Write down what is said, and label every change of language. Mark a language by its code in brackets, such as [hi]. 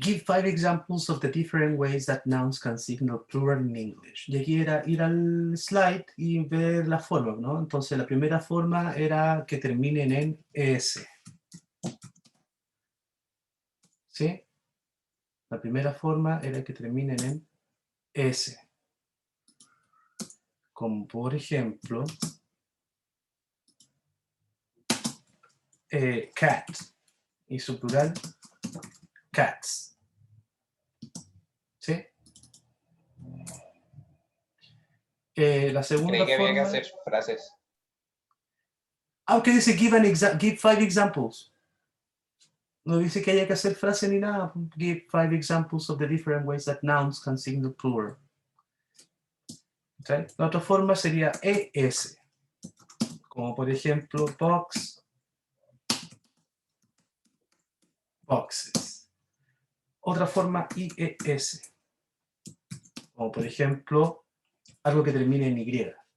[en] Give 5 examples of the different ways that nouns can signal plural in English. [es] Y aquí era ir al slide y ver la forma, ¿no? Entonces la primera forma era que terminen en ES. ¿Sí? La primera forma era que terminen en S. Como por ejemplo, cat. Y su plural, cats. ¿Sí? La segunda Creí que había que forma... hacer frases. Aunque dice [en] give 5 examples. [es] No dice que haya que hacer frase ni nada. [en] Give 5 examples of the different ways that nouns can signal plural. [es] ¿Sí? La otra forma sería ES. Como por ejemplo, box, boxes. Otra forma IES. Como por ejemplo, algo que termine en Y.